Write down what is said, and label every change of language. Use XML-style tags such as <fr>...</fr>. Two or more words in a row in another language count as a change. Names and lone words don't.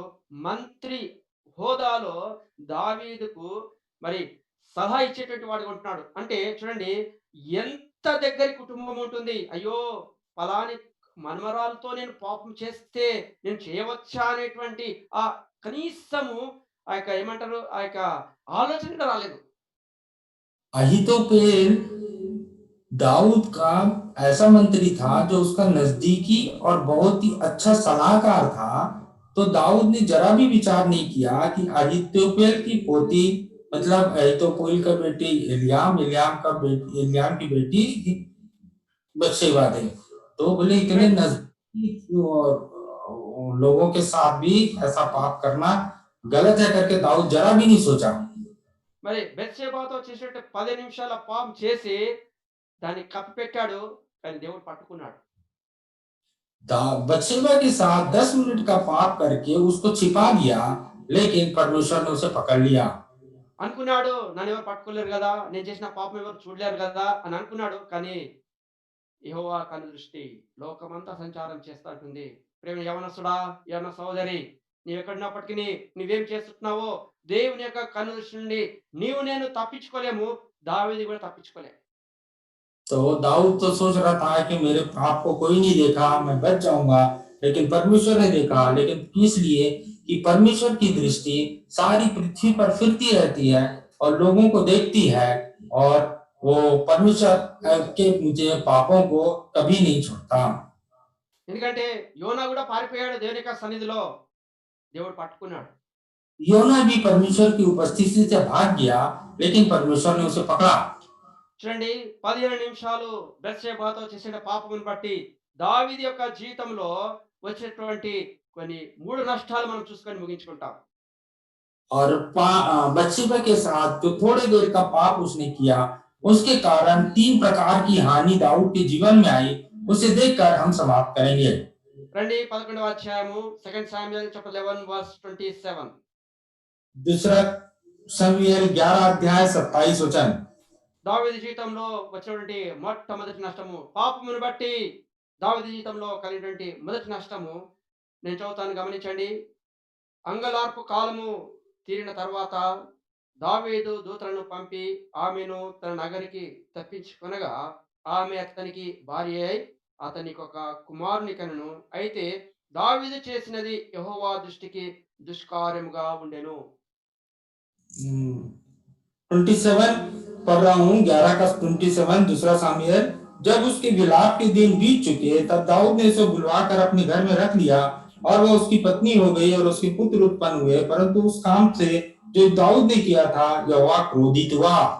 <te>మంత్రి హోదాలో దావీదుకు మరి సలహా ఇచ్చేటువంటి వాడుగా ఉంటున్నాడు. అంటే చూడండి ఎంత దగ్గరి కుటుంబం ఉంటుంది. అయ్యో ఫలాని మన్మరాలతో నేను పాపం చేస్తే నేను చేయవచ్చా అనేటువంటి ఆ కనీసము ఆ యొక్క ఏమంటారు ఆ యొక్క ఆలోచన కూడా రాలేదు.</te> <hi>अहीतोपेल दाऊद का ऐसा मंत्री था जो उसका नजदीकी और बहुत ही अच्छा सलाहकार था। तो दाऊद ने जरा भी विचार नहीं किया कि अहीतोपेल की पोती मतलब अहीतोपेल का बेटी एलियाम की बेटी बत्शेबा थी। तो बोले इतने नजदीकी लोगों के साथ भी ऐसा पाप करना गलत है करके दाऊद जरा भी नहीं सोचा।</hi> <te>మరి బెత్షెబాతో చేసినట్టు 10 నిమిషాల పాపం చేసి దాన్ని కప్పిపెట్టాడు. కానీ దేవుడు పట్టుకున్నాడు.</te> <hi>बत्शेबा के साथ 10 मिनट का पाप करके उसको छिपा दिया, लेकिन परमेश्वर ने उसे पकड़ लिया।</hi> <te>అనుకున్నాడు నన్ను ఎవరు పట్టుకోలేరు కదా, నేను చేసిన పాపం ఎవరు చూడలేరు కదా అని అనుకున్నాడు. కానీ యెహోవా కను దృష్టి లోకమంతా సంచారం చేస్తా ఉంటుంది. ప్రేమ యవనస్తుడా, యవన సహోదరి, నీవు ఎక్కడున్నప్పటికీ నువ్వేం చేస్తున్నావో దేవుని యొక్క కను దృష్టి నుండి నీవు నేను తప్పించుకోలేము. దావీదు కూడా తప్పించుకోలేము.</te> <hi>तो दाऊद तो सोच रहा था कि मेरे पाप को कोई नहीं देखा, मैं बच जाऊंगा, लेकिन परमेश्वर ने देखा। लेकिन इसलिए कि परमेश्वर की दृष्टि सारी पृथ्वी पर फिरती रहती है और लोगों को देखती है, और वो परमेश्वर के मुझे पापों को कभी नहीं छोड़ता।</hi> <te>ఎందుకంటే యోనా కూడా పారిపోయాడు దేవుని యొక్క సన్నిధిలో దేవుడు పట్టుకున్నాడు.</te> <hi>योना भी परमेश्वर की उपस्थिति से भाग गया, लेकिन परमेश्वर ने उसे पकड़ा।</hi> <te>చూడండి 15 నిమిషాలు బెత్షెబాతో చేసిన పాపమును బట్టి దావీదు యొక్క జీవితంలో వచ్చినటువంటి కొన్ని 3 నష్టాలు మనం చూసుకొని ముగించుకుంటాం.</te> <hi>और बत्शेबा के साथ जो थोड़े देर का पाप उसने किया, उसके कारण 3 प्रकार की हानि दाऊद के जीवन में आई। उसे देखकर हम समाप्त करेंगे।</hi> <te>రండి 11వ అధ్యాయము 2 సామ్యుయల్ చాప్టర్ 11 వర్స్ 27.</te> <hi>दूसरा शमूएल 11 अध्याय 27 वचन।</hi> <te>దావీదు జీవితంలో వచ్చినటువంటి మొట్టమొదటి నష్టము పాపమును బట్టి దావీదు జీవితంలో కలిగినటువంటి మొదటి నష్టము నేను చదువుతాను గమనించండి. అంగలార్పు కాలము తీరిన తర్వాత దావీదు దూతలను పంపి ఆమెను తన నగరికి తప్పించుకొనగా ఆమె అతనికి భార్య అయి అతనికి ఒక కుమారుని కనును. అయితే దావీదు చేసినది యెహోవా దృష్టికి దుష్కార్యముగా ఉండెను.</te> <hi>27 पढ़ रहा हूँ, 11 का 27 दूसरा सामुएल। जब उसके विलाप के दिन बीत चुके, तब दाऊद ने उसे बुलवाकर अपने घर में रख लिया और वह उसकी पत्नी हो गई और उसके पुत्र उत्पन्न हुए। परंतु उस काम से जो दाऊद ने किया था, यहोवा क्रोधित हुआ।</hi>